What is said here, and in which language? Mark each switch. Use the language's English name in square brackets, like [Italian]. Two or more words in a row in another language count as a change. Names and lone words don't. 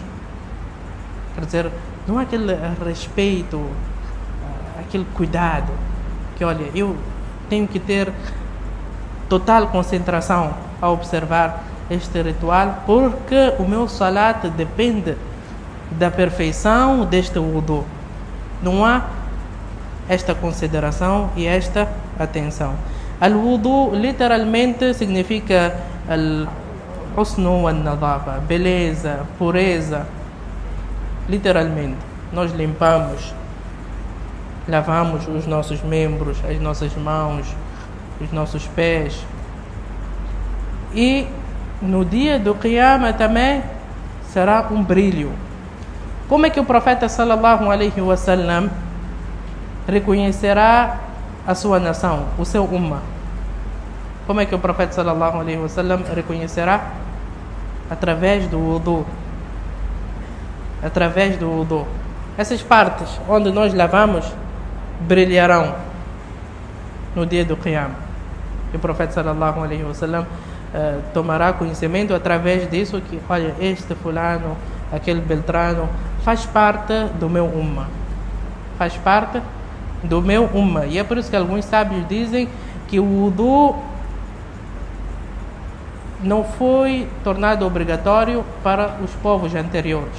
[Portuguese] Quer dizer, não há aquele respeito, aquele cuidado, que olha, eu tenho que ter total concentração a observar este ritual, porque o meu salat depende da perfeição deste wudu. Não há esta consideração e esta atenção. Al-wudu literalmente significa [Arabic] al-husnu wal-nadafa, [Portuguese] beleza, pureza. Literalmente, nós limpamos, lavamos os nossos membros, as nossas mãos, os nossos pés. E no dia do Qiyamah também será um brilho. Como é que o profeta [Arabic] sallallahu alaihi wasallam [Portuguese] reconhecerá a sua nação, o seu ummah? Como é que o profeta [Arabic] sallallahu alaihi wasallam [Portuguese] reconhecerá? Através do wudu. Através do wudu. Essas partes onde nós lavamos brilharão no dia do Qiyamah. E o profeta [Arabic] sallallahu alaihi wasallam [Portuguese] tomará conhecimento através disso, que olha, este fulano, aquele beltrano faz parte do meu ummah, faz parte do meu ummah. E é por isso que alguns sábios dizem que o wudu não foi tornado obrigatório para os povos anteriores.